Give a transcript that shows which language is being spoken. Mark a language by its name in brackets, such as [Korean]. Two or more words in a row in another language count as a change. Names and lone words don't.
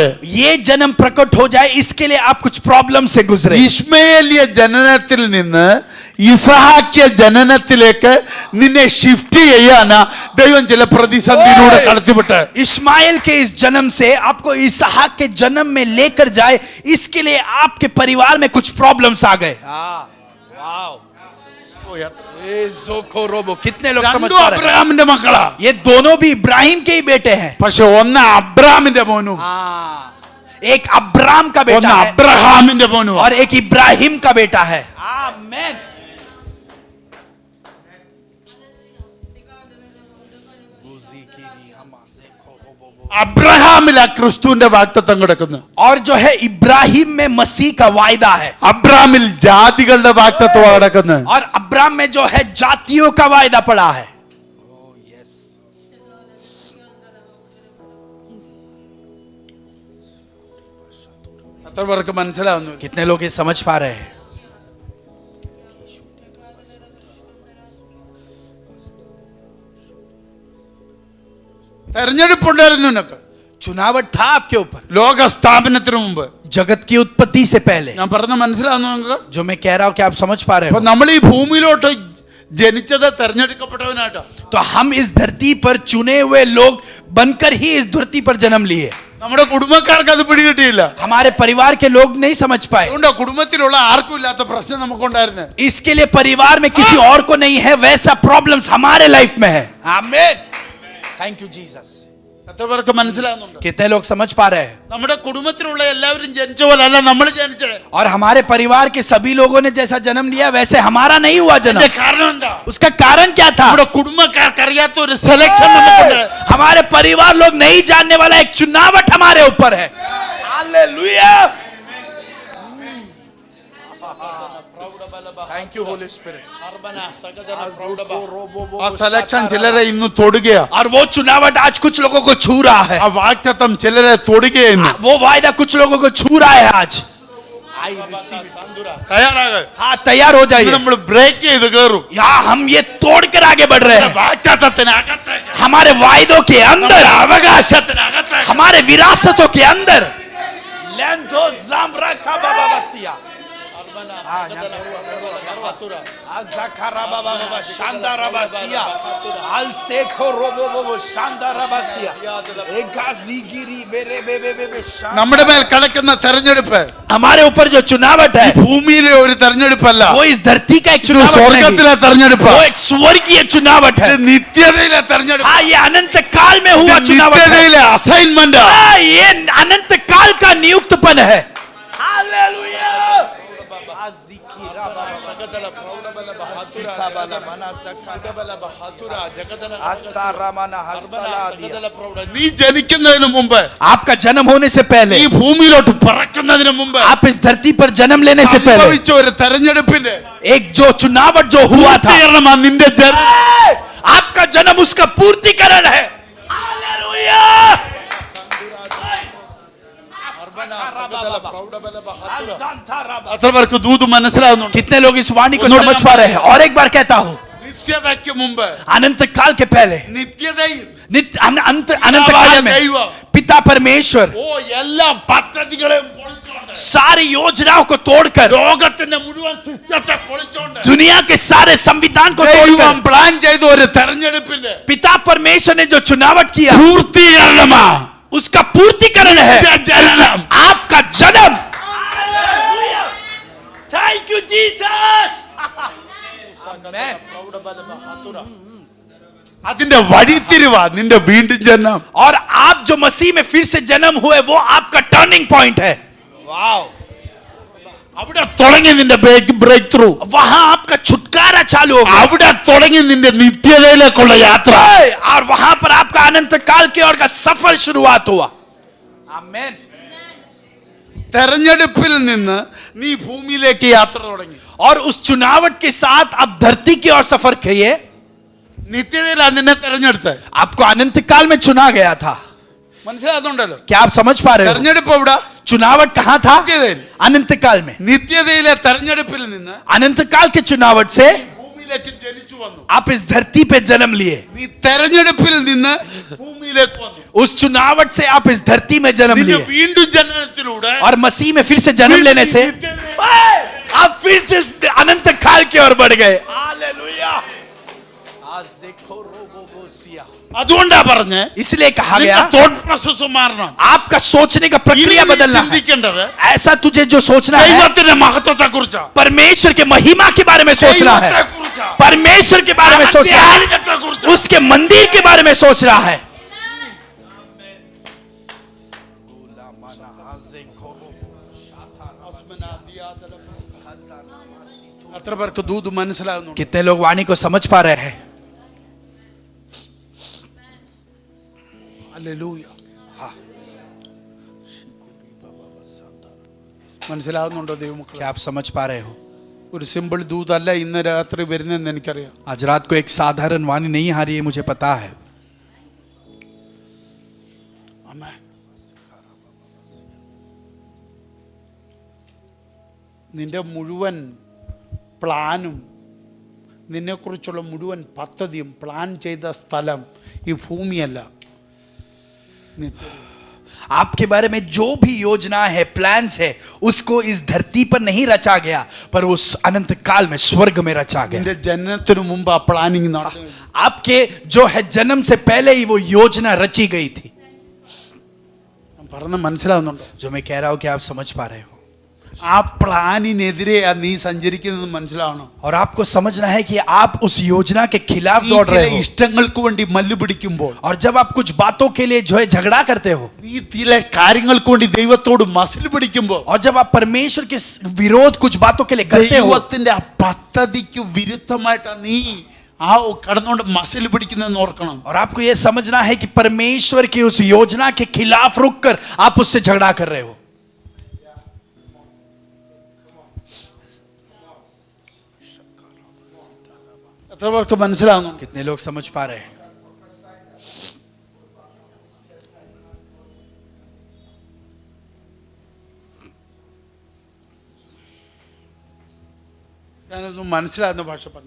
[Hindi] ये जन्म प्रकट हो जाए इसके लिए आप कुछ प्रॉब्लम से गुजरे. [Malayalam] ഇസ്മായേലിയ ജനനത്തിൽ നിന്ന് ഇസഹാക്കിയ ജനനത്തിലേക്ക് നിന്നെ ഷിഫ്റ്റ് ചെയ്യാനാ ദൈവം ചില പ്രതിസന്ധിയിലൂടെ കടത്തിവിട്ട്. [Hindi] इस्माइल के इस जन्म से आपको इसहाक के जन्म में लेकर जाए, इसके लिए आपके परिवार में कुछ प्रॉब्लम्स आ गए. कितने लोग समझ [Malayalam] രണ്ടും [Hindi] पा रहे हैं? [Malayalam] അബ്രഹാമിന്റെ മക്കളാ, [Hindi] ये दोनों भी इब्राहिम के ही बेटे हैं. [Malayalam] പക്ഷെ ഒന്ന് അബ്രഹാമിന്റെ മോനും [Hindi] एक अब्राम का [Malayalam] ഒന്ന് [Hindi] बेटा है [Malayalam] അബ്രഹാമിന്റെ മോനും. [Hindi] और एक इब्राहिम का बेटा है. आमेन. [Malayalam] അബ്രഹാമിലാ ക്രിസ്തുവിന്റെ വാഗ്ദത്തം കിടക്കുന്നു. [Hindi] और जो है इब्राहिम में मसीह का वायदा है, [Malayalam] അബ്രഹാമിൽ ജാതികളുടെ വാഗ്ദത്തം കിടക്കുന്നു. [Hindi] और अब्राम में जो है जातियों का वायदा पड़ा है. [Malayalam] എത്ര പേർക്ക് മനസ്സിലാവുന്നു? [Hindi] कितने लोग ये समझ पा रहे हैं? [Malayalam] തെരഞ്ഞെടുപ്പുണ്ടായിരുന്നു നിനക്ക്. [Hindi] चुनावट था आपके ऊपर [Malayalam] ലോക സ്ഥാപനത്തിന് മുമ്പ്. [Hindi] जगत की उत्पत्ति से पहले. [Malayalam] ഞാൻ പറഞ്ഞ മനസ്സിലാവുന്നു നിങ്ങൾക്ക്? [Hindi] जो मैं कह रहा हूं कि आप समझ पा रहे [Malayalam] അപ്പൊ [Hindi] हो? [Malayalam] നമ്മൾ ഈ ഭൂമിയിലോട്ട് ജനിച്ചത് തെരഞ്ഞെടുക്കപ്പെട്ടവനായിട്ടാ. [Hindi] तो हम इस धरती पर चुने हुए लोग बनकर ही इस धरती पर जन्म लिए. [Malayalam] നമ്മുടെ കുടുംബക്കാർക്ക് അത് പിടികിട്ടിയില്ല. [Hindi] हमारे परिवार के लोग नहीं समझ पाए. [Malayalam] അതുകൊണ്ട് കുടുംബത്തിലുള്ള ആർക്കും ഇല്ലാത്ത പ്രശ്നം നമുക്കുണ്ടായിരുന്നു. [Hindi] इसके लिए परिवार में किसी और को नहीं है वैसा प्रॉब्लम्स हमारे लाइफ में है. आमीन. [English] thank you Jesus. [Malayalam] എത്ര പേർക്ക് മനസ്സിലാവുന്നുണ്ട്? [Hindi] कितने लोग समझ पा रहे हैं? [Malayalam] നമ്മുടെ കുടുംബത്തിലുള്ള എല്ലാവരും ജനിച്ച പോലെ അല്ല നമ്മൾ ജനിച്ചത്. [Hindi] और हमारे परिवार के सभी लोगों ने जैसा जन्म लिया वैसे हमारा नहीं हुआ जन्म. [Malayalam] അതിന്റെ കാരണം എന്താ? [Hindi] उसका कारण क्या था? [Malayalam] നമ്മുടെ കുടുംബക്കാർക്ക് അറിയാത്ത ഒരു സെലക്ഷൻ നമുക്കുണ്ട്. [Hindi] हमारे परिवार लोग नहीं जानने वाला एक चुनावट हमारे ऊपर है. [English] हालेलुया. thank you Holy Spirit. [Malayalam] ആ സെലക്ഷൻ ചിലരെ ഇന്ന് തൊടുകയാ. [Hindi] और वो चुनावट आज कुछ लोगों को छू रहा है. [Malayalam] ആ വാഗ്ദത്തം ചിലരെ തൊടുകയെന്ന്. [Hindi] वो वायदा कुछ लोगों को छू रहा है आज. [Malayalam] തയ്യാറാകെ. [Hindi] हाँ, तैयार हो जाइए. [Malayalam] നമ്മൾ ബ്രേക്ക് ചെയ്ത് കയറും. [Hindi] यहाँ हम ये तोड़कर आगे बढ़ रहे हैं. [Malayalam] വാഗ്ദത്തത്തിനകത്തേക്ക്, [Hindi] हमारे वायदों के अंदर, [Malayalam] അവകാശത്തിനകത്തേക്ക്. [Hindi] हमारे विरासतों के अंदर. लेंदो जामरा का बाबा बसिया. Azakarababaба, Shandarabasiya, Alseko Robobobo, Shandarabasiya, Egazigiri, Berebebebe, [Malayalam] നമ്മുടെ മേൽ കിടക്കുന്ന തെരഞ്ഞെടുപ്പ് [Hindi] हमारे ऊपर जो चुनावट है [Malayalam] ഭൂമിയിലെ ഒരു തെരഞ്ഞെടുപ്പല്ല, [Hindi] वो इस धरती का एक [Malayalam] ഇത് [Hindi] चुनावट नहीं, [Malayalam] സ്വർഗത്തിലെ തെരഞ്ഞെടുപ്പ്, [Hindi] वो एक स्वर्गीय चुनावट है। [Malayalam] ഇത് നിത്യതയിലെ തെരഞ്ഞെടുപ്പ്, [Hindi] हाँ, ये अनंत काल में हुआ [Malayalam] ഇത് [Hindi] चुनावट है। [Malayalam] നിത്യതയിലെ അസൈൻമെന്റ്. [Hindi] हाँ, ये अनंत काल का नियुक्तपन है। हालेलुया। [Malayalam] നീ ജനിക്കുന്നതിന് മുമ്പ്, [Hindi] आपका जन्म होने से पहले, [Malayalam] ഈ ഭൂമിയിലോട്ട് പറക്കുന്നതിന് മുമ്പ് [Hindi] आप इस धरती पर जन्म लेने से पहले [Malayalam] സംഭവിച്ച ഒരു തെരഞ്ഞെടുപ്പിന്റെ [Hindi] एक जो चुनावट जो हुआ था, [Malayalam] പൂർത്തീകരണമാ നിന്റെ ജന്മം. [Hindi] आपका जन्म उसका पूर्तिकरण है। हालेलुया। [Malayalam] എത്ര പേർക്ക് ദൂത് മനസ്സിലാവുന്നുണ്ട്? [Hindi] कितने लोग इस वाणी को समझ पा रहे हैं? और एक बार कहता हूँ, [Malayalam] നിത്യതയ്ക്ക് മുമ്പ്, [Hindi] अनंत काल के पहले, [Malayalam] നിത്യതയിൽ [Hindi] अनंत काल में पिता परमेश्वर [Malayalam] ഓ എല്ലാ പദ്ധതികളെയും പൊളിച്ചുകൊണ്ട്, [Hindi] सारी योजनाओं को तोड़कर, [Malayalam] ലോകത്തിന്റെ മുഴുവൻ സിസ്റ്റത്തെ പൊളിച്ചുകൊണ്ട് [Hindi] दुनिया के सारे संविधान को [Malayalam] ദൈവം [Hindi] तोड़कर, [Malayalam] പ്ലാൻ ചെയ്ത ഒരു തെരഞ്ഞെടുപ്പിന്റെ [Hindi] पिता परमेश्वर ने जो चुनावट किया [Malayalam] പൂർത്തീകരണമാ [Hindi] उसका पूर्तिकरण है [Malayalam] ജനനം. [Hindi] आपका जन्म। [English] thank you Jesus. [Malayalam] അതിന്റെ വഴിത്തിരിവാ നിന്റെ വീണ്ടും ജനനം. [Hindi] और आप जो मसीह में फिर से जन्म हुए, वो आपका [English] turning point [Hindi] है। वाओ। [Malayalam] അവിടെ തുടങ്ങി നിന്റെ [English] break through, [Hindi] वहां आपका छुटकारा चालू हो गया, [Malayalam] അവിടെ തുടങ്ങി നിന്റെ നിത്യതയിലേക്കുള്ള യാത്ര. [Hindi] और वहां पर आपका अनंत काल की ओर का सफर शुरुआत हुआ। आमीन। [Malayalam] തെരഞ്ഞെടുപ്പിൽ നിന്ന് നീ ഭൂമിയിലേക്ക് യാത്ര തുടങ്ങി. [Hindi] और उस चुनावट के साथ आप धरती की ओर सफर किए। [Malayalam] നിത്യതയിലാണ് നിന്നെ തെരഞ്ഞെടുത്ത്. [Hindi] आपको अनंत काल में चुना गया था। [Malayalam] മനസ്സിലാകുന്നുണ്ടല്ലോ? [Hindi] क्या आप समझ पा रहे हो? [Malayalam] തെരഞ്ഞെടുപ്പ് എവിടെ? [Hindi] चुनावट कहां था? [Malayalam] നിത്യതയിൽ. [Hindi] अनंत काल में। [Malayalam] നിത്യതയിലെ തെരഞ്ഞെടുപ്പിൽ നിന്ന് [Hindi] अनंत काल के चुनावट से [Malayalam] ഭൂമിയിലേക്ക് ജനിച്ചു വന്നു. [Hindi] आप इस धरती पे जन्म लिए। [Malayalam] നീ തെരഞ്ഞെടുപ്പിൽ നിന്ന് ഭൂമിയിലേക്ക് വന്നു. [Hindi] उस चुनावट से आप इस धरती में जन्म [Malayalam] നിന്റെ [Hindi] लिए, [Malayalam] വീണ്ടും ജനനത്തിലൂടെ [Hindi] और मसीह में फिर से जन्म लेने से आप फिर से इस अनंत काल की ओर बढ़ गए। हालेलुया। [Malayalam] അതുകൊണ്ടാ പറഞ്ഞേ, [Hindi] इसलिए कहा गया [English] thought process [Malayalam] മാറണം. [Hindi] आपका सोचने का प्रक्रिया [Malayalam] ഇനി നീ [Hindi] बदलना है। [Malayalam] ചിന്തിക്കേണ്ടത് [Hindi] ऐसा तुझे जो सोचना है, [Malayalam] ദൈവത്തിന്റെ മഹത്വത്തെ കുറിച്ചാ, [Hindi] परमेश्वर के महिमा के बारे में सोचना है, परमेश्वर के बारे में सोचना है, उसके मंदिर के बारे में सोच रहा है। [Malayalam] എത്ര പേർക്ക് ദൂത് മനസ്സിലാകുന്നു? [Hindi] कितने लोग वाणी को समझ पा रहे हैं? [Malayalam] ഹല്ലേലൂയ. മനസ്സിലാകുന്നുണ്ടോ ദൈവമക്കളെ? [Hindi] क्या आप समझ पा रहे हो? [Malayalam] ഒരു സിമ്പിൾ ദൂതല്ല ഇന്ന് രാത്രി വരുന്നെന്ന് എനിക്കറിയാം. [Hindi] आज रात को एक साधारण वाणी नहीं आ रही है, मुझे पता है। [Malayalam] ആമേൻ. നിന്റെ മുഴുവൻ പ്ലാനും നിന്നെക്കുറിച്ചുള്ള മുഴുവൻ പദ്ധതിയും പ്ലാൻ ചെയ്ത സ്ഥലം ഈ ഭൂമിയല്ല, നിത്യത. [Hindi] आपके बारे में जो भी योजना है, प्लान्स है, उसको इस धरती पर नहीं रचा गया, पर उस अनंत काल में स्वर्ग में रचा गया। [Malayalam] നിന്റെ ജനനത്തിനു മുമ്പ് ആ പ്ലാനിങ് നടന്നു. [Hindi] आपके जो है जन्म से पहले ही वो योजना रची गई थी। [Malayalam] പറഞ്ഞ മനസ്സിലാവുന്നുണ്ടോ? [Hindi] जो मैं कह रहा हूं कि आप समझ पा रहे हो? [Malayalam] ആ പ്ലാനിനെതിരെ നീ സഞ്ചരിക്കുന്നത് മനസ്സിലാവണം. [Hindi] और आपको समझना है कि आप उस योजना के खिलाफ [Malayalam] നീ [Hindi] दौड़ [Malayalam] ചില [Hindi] रहे हो, [Malayalam] ഇഷ്ടങ്ങൾക്ക് വേണ്ടി മല്ല് പിടിക്കുമ്പോൾ, [Hindi] और जब आप कुछ बातों के लिए जो है झगड़ा करते हो, [Malayalam] നീ ചില കാര്യങ്ങൾക്ക് വേണ്ടി ദൈവത്തോട് മസിൽ പിടിക്കുമ്പോൾ, [Hindi] और जब आप परमेश्वर के विरोध कुछ बातों के लिए करते हो, [Malayalam] ദൈവത്തിന്റെ ആ പദ്ധതിക്ക് വിരുദ്ധമായിട്ടാ നീ ആ കടന്നുകൊണ്ട് മസിൽ പിടിക്കുന്നതെന്ന് ഓർക്കണം. [Hindi] और आपको यह समझना है कि परमेश्वर की उस योजना के खिलाफ रुककर आप उससे झगड़ा कर रहे हो। [Malayalam] എത്ര പേർക്ക് മനസ്സിലാവുന്നു? [Hindi] कितने लोग समझ पा रहे हैं? [Malayalam] ഞാനൊന്നും മനസ്സിലാകുന്ന ഭാഷ പറഞ്ഞു.